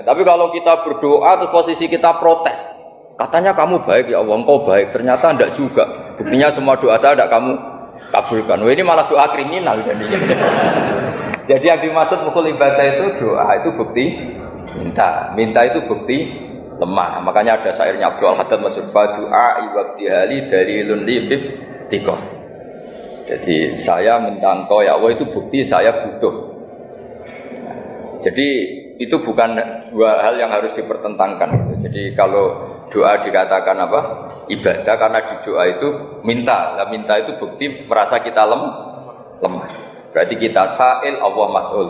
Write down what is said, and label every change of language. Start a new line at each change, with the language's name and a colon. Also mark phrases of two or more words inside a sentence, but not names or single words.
Indonesian: Tapi kalau kita berdoa terus posisi kita protes, katanya kamu baik
Arabic: ya Allah,
Indonesian: engkau baik, ternyata enggak juga. Buktinya semua doa saya enggak kamu kabulkan. Wah, ini malah doa kriminal jadinya. Jadi yang dimaksud
Arabic: mukhul ibadah
Indonesian: itu doa itu bukti minta. Minta itu bukti lemah. Makanya ada syairnya Abdul Al-Haddad masyhur,
Arabic: fadu'a ibadihali dalilun li fiftikor.
Indonesian: Jadi saya minta engkau
Arabic: ya Allah
Indonesian: itu bukti saya butuh. Jadi itu bukan dua hal yang harus dipertentangkan. Jadi kalau doa dikatakan apa? Ibadah karena di doa itu minta. Nah, minta itu bukti merasa kita lemah. Berarti kita
Arabic: sa'il Allah mas'ul.